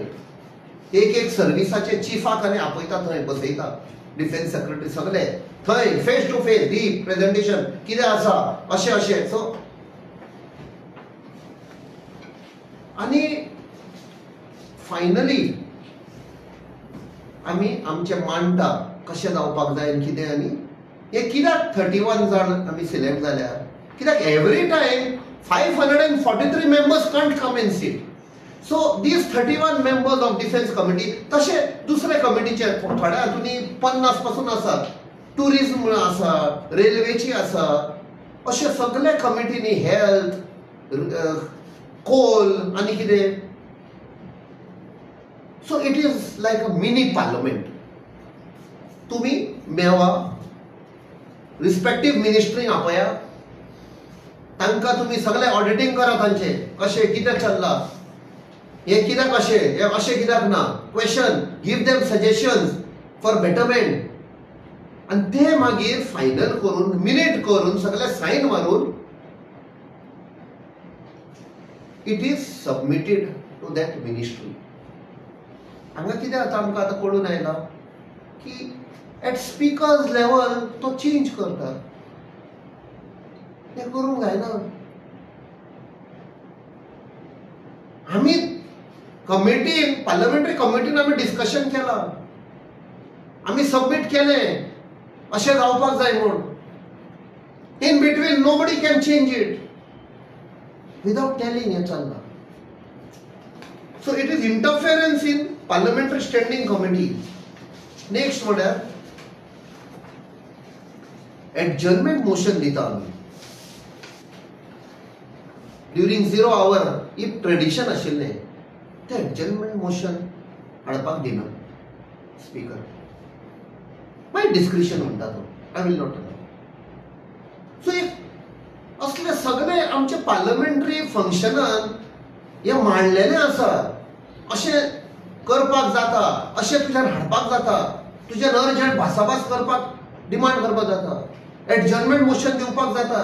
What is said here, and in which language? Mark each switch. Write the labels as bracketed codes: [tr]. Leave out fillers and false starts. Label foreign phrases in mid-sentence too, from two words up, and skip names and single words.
[kok] एक सर्विसाचे चिफाक आनी आपयता थंय बसयता, [en] defense secretary [kok] सगळे थंय [en] face to face the presentation [kok] कितें आसा अशें अशें. सो आनी फायनली आमी आमचे मांडटा कशें जावपाक जाय आनी कितें, आनी हे कित्याक 31 जाण आमी सिलेक्ट जाल्यार, कित्याक [en] every time 543 members can't come and sit. So these 31 members of defense committee, [kok] तशे दुसरे कमिटीचे थोड्या हातूंनी 50 पासून आसात, टुरिझम आसा, रेल्वेची आसा, अशे सगळे कमिटीनी हेल्थ, कोल आनी कितें. [en] So it is like a mini parliament. [kok] तुम्ही मेवा, रिस्पेक्टीव मिनिस्ट्रींक आपया, तांकां तुम्ही सगळे ऑडिटींग करा तांचे कशें कितें चल्लां, हे कित्याक अशें, हे अशें कित्याक ना, क्वेश्चन, [en] give them suggestions for betterment, [kok] आनी ते मागीर फायनल करून मिनिट करून सगळे सायन मारून [en] it is submitted to that ministry. [kok] हांगा कितें जाता आमकां आतां कळून आयला की [en] at speaker's level [kok] तो चेंज करता. ते करूंक जायना. आमी कमिटीन, पार्लमेंटरी कमिटीन आमी डिस्कशन केलां, आमी सबमीट केलें अशें जावपाक जाय म्हूण. [en] In between nobody can change it without telling. [kok] हें चल्लां. [en] So it is interference in parliamentary standing committee. [kok] नेक्स्ट म्हळ्यार एडजर्नमेंट मोशन दिता आमी [en] during 0 hour. [kok] ही ट्रेडिशन आशिल्लें, ते एडजर्नमेंट मोशन हाडपाक दिना स्पीकर. [en] my discretion [kok] म्हणटा तो, [en] I will not allow. [kok] सो एक असले सगळे आमचे पार्लमेंटरी फंक्शनान हे मांडलेले आसा. अशें करपाक जाता, अशें तुज्यान हाडपाक जाता, तुज्यान अर्जंट भासाभास करपाक डिमांड करपाक जाता, एडजर्नमेंट मोशन दिवपाक जाता.